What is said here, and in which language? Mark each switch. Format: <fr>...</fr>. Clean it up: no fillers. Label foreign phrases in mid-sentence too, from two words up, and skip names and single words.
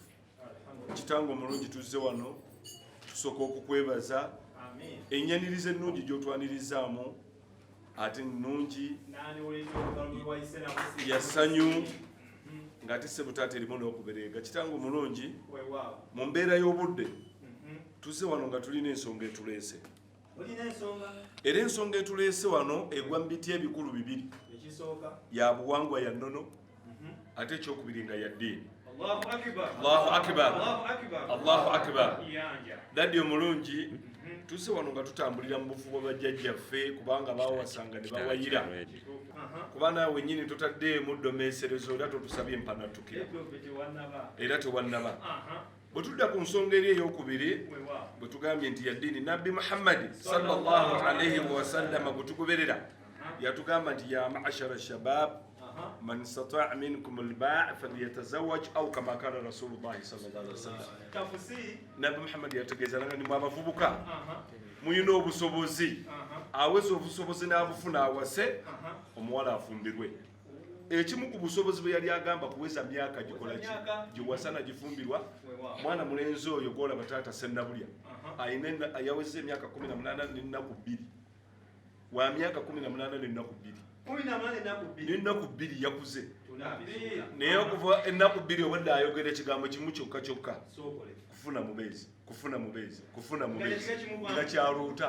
<lg>Kitange omulungi tuzze wano tusooka okukwebaza ennyaniriza ennungi gy'otwanirizaamu, ate nnungi yasanyu ng'ate sebutaata erimu n'okubereega. Kitange omulungi mu mbeera y'obudde tuzze wano nga tulina ensonga etuleese, era ensonga etuleese wano egwa mu biti ebikulu bibiri, ya buwangwa ya nnono, ate ekyokubiri nga ya ddiini.</lg> <ar>الله أكبر، الله أكبر.</ar> <lg>Daddi omulungi, tuzze wano nga tutambulira mu bufu bwa bajjajjaffe kubanga baawasanga ne bawayira, kuba naawe nnyini totaddeemu ddomeeserezo era totusabye empanattukira era tewannaba. Bwe tudda ku nsonga eri ey'okubiri, bwe tugambye nti ya ddiini, Nabbi Muhammadi</lg> <ar>صلى الله عليه وسلم</ar> <lg>gwe tugoberera yatugamba nti</lg> <ar>يا معشر الشباب من استطاع منكم الباءة فليتزوج أو كما كان رسول الله صلى الله عليه وسلم.</ar> <lg>Nabbi Muhammad yategeeza nga nimwe abavubuka muyina obusobozi, aweza obusobozi n'abufuna awase, omuwala afumbirwe. Ekimu ku busobozi bwe yali agamba kuweza myaka gikola ki giwasana gifumbirwa. Mwana mulenzi oyo gw'olaba taata Sennabulya yaweza emyaka 18 n'ennaku 2, wa myaka 18 n'ennaku 2 n'ennaku 2 yakuze, naye okuva ennaku 2 obadde ayogera ekigambo kimu kyokka kyokka, kufuna mubeezi, kufuna mubeezi, kufuna mubeezi nga kyaluuta.</lg>